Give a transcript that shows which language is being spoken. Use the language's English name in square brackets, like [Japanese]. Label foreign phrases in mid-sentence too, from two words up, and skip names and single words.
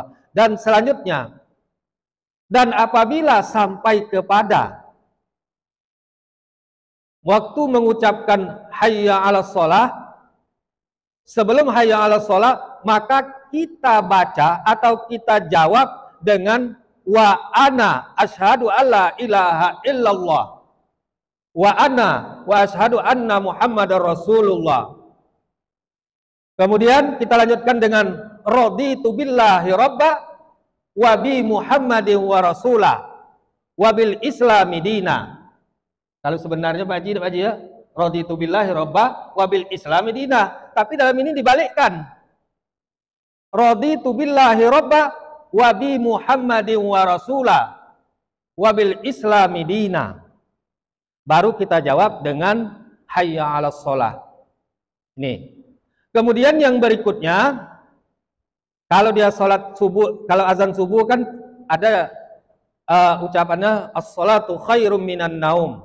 [Indonesian] Dan selanjutnya, dan apabila sampai kepada waktu mengucapkan [Arabic] حي على الصلاة, [Indonesian] sebelum [Arabic] حي على الصلاة, [Indonesian] maka kita baca atau kita jawab dengan [Arabic] وأنا أشهد أن لا إله إلا الله وأنا وأشهد أن محمدا رسول الله. [Indonesian] Kemudian kita lanjutkan dengan [Arabic] رضيت بالله ربا وبمحمد ورسوله وبالإسلام دينا. [Indonesian] Kalau sebenarnya Pak Haji ya, [Arabic] رضيت بالله ربا وبالإسلام دينا, [Indonesian] tapi dalam ini dibalikkan. [Arabic] رضيت بالله ربا وبمحمد ورسوله وبالإسلام دينا. [Indonesian] Baru kita jawab dengan [Arabic] حي على الصلاة. [Indonesian] Ini. Kemudian yang berikutnya, kalau dia sholat subuh, kalau azan subuh kan ada ucapannya [Arabic] الصلاة خير من النوم.